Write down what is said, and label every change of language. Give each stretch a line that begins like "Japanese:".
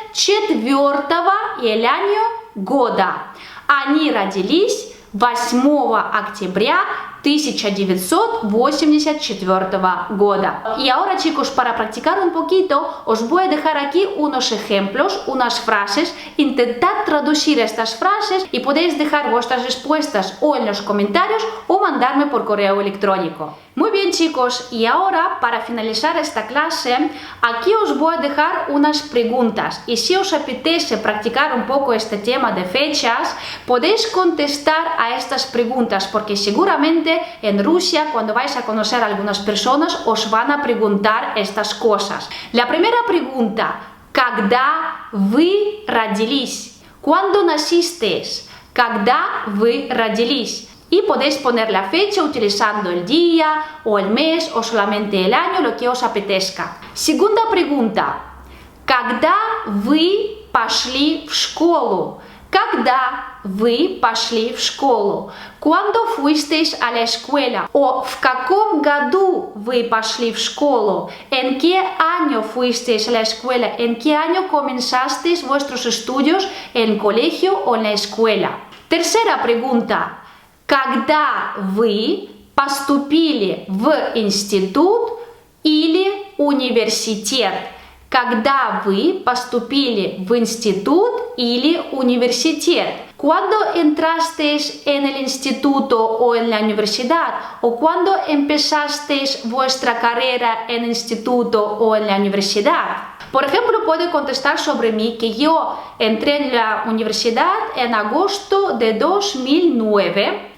Russian: 1984
Spanish: y el año
Russian: года. Они родились 8 октября 1984 года.
Spanish: Y ahora, chicos, para practicar un poquito, os voy a dejar aquí unos ejemplos, unas frases. Intentad traducir estas frases y podéis dejar vuestras respuestas o en los comentarios o mandarme por correo electrónico. Muy bien, chicos, y ahora para finalizar esta clase, aquí os voy a dejar unas preguntas y si os apetece practicar un poco este tema de fechas, podéis contestar a estas preguntas porque seguramente en Rusia, cuando vais a conocer a algunas personas, os van a preguntar estas cosas. La primera pregunta,
Russian: ¿когда вы родились?
Spanish: ¿Cuándo nacisteis?
Russian: ¿Когда вы родились?
Spanish: Y podéis poner la fecha utilizando el día o el mes o solamente el año, lo que os apetezca. Segunda pregunta,
Russian: ¿когда вы пошли в школу? Когда вы пошли в школу?
Spanish: ¿Cuándo fuisteis a la escuela?
Russian: O ¿в каком году вы пошли в школу?
Spanish: ¿En qué año fuisteis a la escuela? ¿En qué año comenzasteis vuestros estudios en colegio o en la escuela? Tercera pregunta,
Russian: ¿когда вы поступили в институт или университет? Когда вы поступили в институт или университет?
Spanish: ¿Cuándo entrasteis en el instituto o en la universidad? ¿O cuándo empezasteis vuestra carrera en el instituto o en la universidad? Por ejemplo, puedo contestar sobre mí que yo entré en la universidad en agosto de 2009.